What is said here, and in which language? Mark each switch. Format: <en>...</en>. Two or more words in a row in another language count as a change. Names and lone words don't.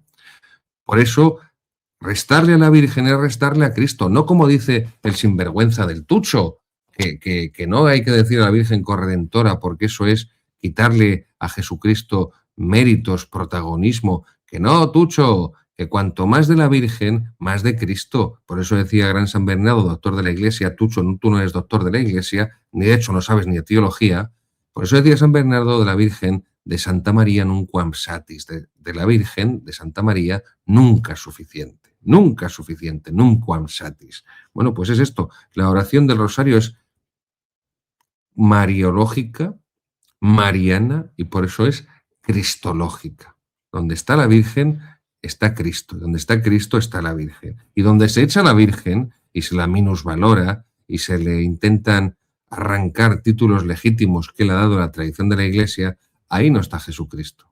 <es>Por eso, restarle a la Virgen es restarle a Cristo, no como dice el sinvergüenza del Tucho, que no hay que decir a la Virgen corredentora, porque eso es quitarle a Jesucristo méritos, protagonismo, que no, Tucho, que cuanto más de la Virgen, más de Cristo. Por eso decía Gran San Bernardo, doctor de la Iglesia, Tucho, tú no eres doctor de la Iglesia, ni de hecho no sabes ni de teología. Por eso decía San Bernardo de la Virgen, de Santa María</es> <la>nunquam satis,</la> <es>de la Virgen, de Santa María, nunca suficiente,</es> <la>nunquam satis.</la> <es>Bueno, pues es esto, la oración del rosario es mariológica, mariana, y por eso es cristológica. Donde está la Virgen está Cristo, donde está Cristo está la Virgen. Y donde se echa la Virgen y se la minusvalora y se le intentan arrancar títulos legítimos que le ha dado la tradición de la Iglesia, ahí no está Jesucristo.</es>